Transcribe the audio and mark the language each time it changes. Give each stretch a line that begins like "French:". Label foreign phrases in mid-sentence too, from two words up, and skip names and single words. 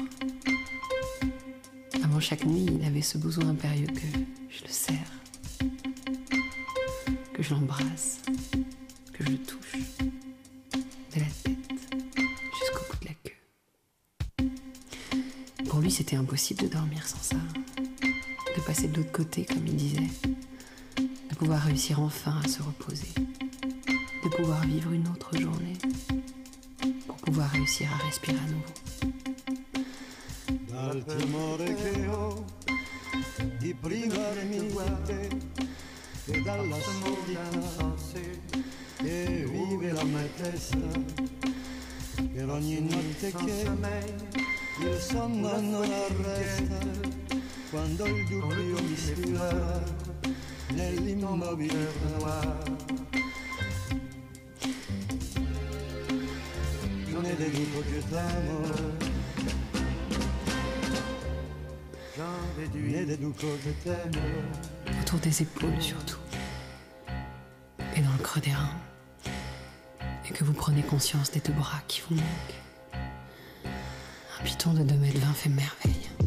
French: Avant chaque nuit, il avait ce besoin impérieux que je le serre, que je l'embrasse, que je le touche, de la tête jusqu'au bout de la queue. Pour lui, c'était impossible de dormir sans ça, de passer de l'autre côté, comme il disait, de pouvoir réussir enfin à se reposer, de pouvoir vivre une autre journée, pour pouvoir réussir à respirer à nouveau.
Italian: Dal timore che ho di privarmi di te e dalla solità che vive la mia testa per ogni notte che il sonno non arresta quando il dubbio mi sfila nell'immobilità ne deduco che t'amo
French: autour des épaules surtout, et dans le creux des reins, et que vous prenez conscience des 2 bras qui vous manquent. Un python de 2,20 m fait merveille.